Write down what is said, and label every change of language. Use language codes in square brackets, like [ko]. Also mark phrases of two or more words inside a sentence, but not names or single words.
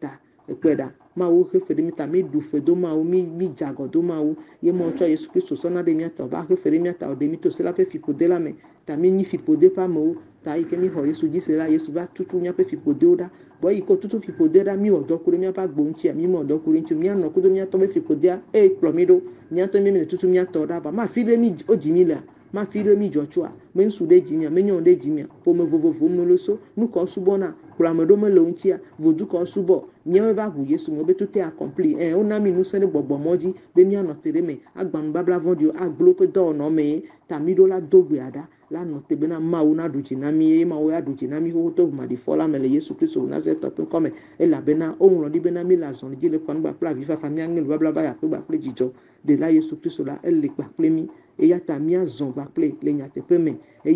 [ee] ta ekpe ɖa Mawu xe fe ɖe mi ta mi ɖu fe do Mawu mi dze agɔ do Mawu ye Mawu tsɔ Yesu Kristo sɔna ɖe mía ta va xe fe ɖe mía ta o ɖe mi to se la ƒe fiƒode la me ta mi nyi fiƒode ƒe amewo ta yi ke mi xɔ Yesu dzi se la Yesu va tutu míaƒe fiƒodewo ɖa vɔ yi ke tutu fiƒode ɖa mi wɔ dɔ ku ɖe míaƒe agbo ŋutia mi mewɔ dɔ ku ɖe ŋuti míanɔ kudo míatɔ ƒe fiƒodea kplɔ mi ɖo míatɔ mi le tutu míatɔ ɖa vɔ mafi ɖe mi wo dzi mi lea ma fi ɖe mi dzɔtsoa me ŋsu ɖe dzi mia me nyɔ ɖe dzi mia ƒome vovovo me le so nukɔ subɔna kplɔ ame ɖewo me le wo ŋutia vodukɔ subɔ míawo va ʋu Yesu me be [fr] tout est accompli [ee] wona mi ŋusẽ ɖe gbɔgbɔmɔ dzi be míanɔ te ɖe me agba nubabla vɔ̃ɖiwo agblẽ woƒe dɔwɔnɔ me ta mi ɖo la do gbea ɖa la nɔ te bena Mawu na ɖu dzi na mi eye Mawu ya ɖu dzi na mi xoxo to ʋumaɖifɔ la me le Yesu Kristo Nazaretɔ ƒe ŋkɔ me elabena woŋlɔ ɖi bena mi le azɔli dzi le kɔnu kple avifafa míaŋe nubabla va yakpe kple dzidzɔ ɖela Yesu Kristo la ele kpakple mi eya ta míazɔ kpakple le nyateƒe me eye